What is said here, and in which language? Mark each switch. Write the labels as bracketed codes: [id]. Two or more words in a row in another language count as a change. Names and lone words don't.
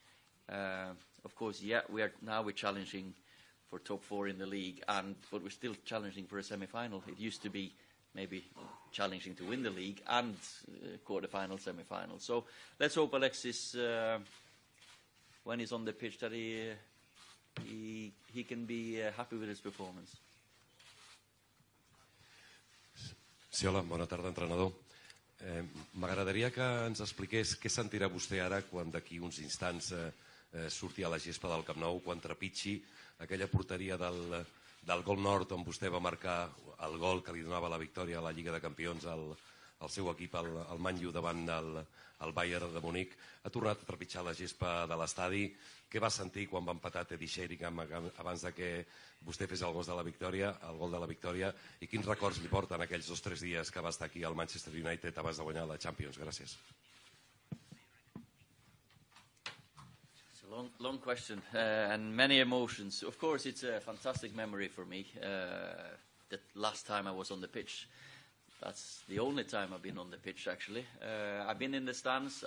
[en] Of course, yeah, we're challenging for top 4 in the league, but we're still challenging for a semi-final. It used to be maybe challenging to win the league and quarter-final, semi-final. So let's hope Alexis, when he's on the pitch, that he can be happy with his performance. [ca] Sí, hola, bona tarda, entrenador. M'agradaria que ens expliqués què sentirà vostè ara quan d'aquí uns instants surti a la gespa del Camp Nou, quan trepitgi aquella porteria del gol nord on vostè va marcar el gol que li donava la victòria a la Lliga de Campions al seu equip, al Man U, davant el Bayern de Munic. Ha tornat a trepitjar la gespa de l'estadi. Què va sentir quan va empatar Teddy Sheringham abans de que vostè fes el gol de la victòria, i quins records li porten aquells 2 o 3 dies que va estar aquí al Manchester United abans de guanyar la Champions? Gràcies. [en] It's a long question and many emotions. Of course, it's a fantastic memory for me. The last time I was on the pitch, that's the only time I've been on the pitch, actually. I've been in the stands.